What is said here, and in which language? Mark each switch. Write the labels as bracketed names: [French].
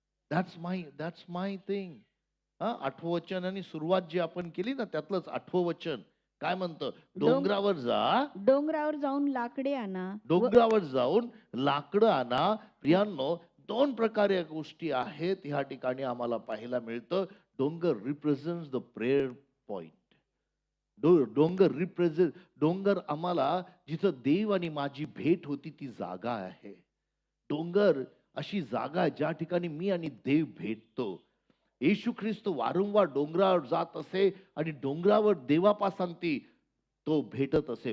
[English] That's my thing. [Marathi] 8वं वचन आणि सुरुवात जी आपण केली ना, त्यातलंच 8वं वचन काय म्हणतं? डोंगरावर जा, डोंगरावर जाऊन लाकडे आणा. डोंगरावर जाऊन लाकडं आणा. प्रियांनो, 2 प्रकारे गोष्टी आहेत ह्या ठिकाणी आम्हाला पाहायला मिळतं. [English] डोंगर represents the prayer point. [Marathi] डोंगर आम्हाला जिथं देव आणि माझी भेट होती ती जागा आहे. डोंगर अशी जागा आहे ज्या ठिकाणी मी आणि देव भेटतो. येशू ख्रिस्त वारंवार डोंगरावर जात असे आणि डोंगरावर देवापासून तो भेटत असे.